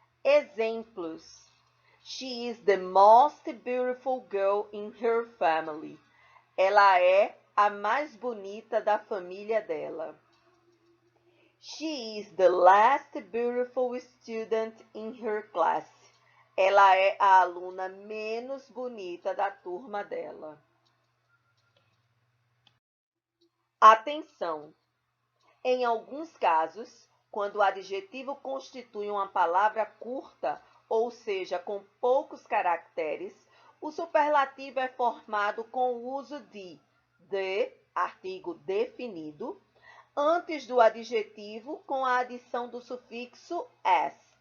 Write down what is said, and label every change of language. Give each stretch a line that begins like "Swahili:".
English: Exemplos: She is the most beautiful girl in her family.
Portuguese: Ela é a mais bonita da família dela.
English: She is the last beautiful student in her class.
Portuguese: Ela é a aluna menos bonita da turma dela. Atenção! Em alguns casos, quando o adjetivo constitui uma palavra curta, ou seja, com poucos caracteres, o superlativo é formado com o uso de, artigo definido, antes do adjetivo com a adição do sufixo est.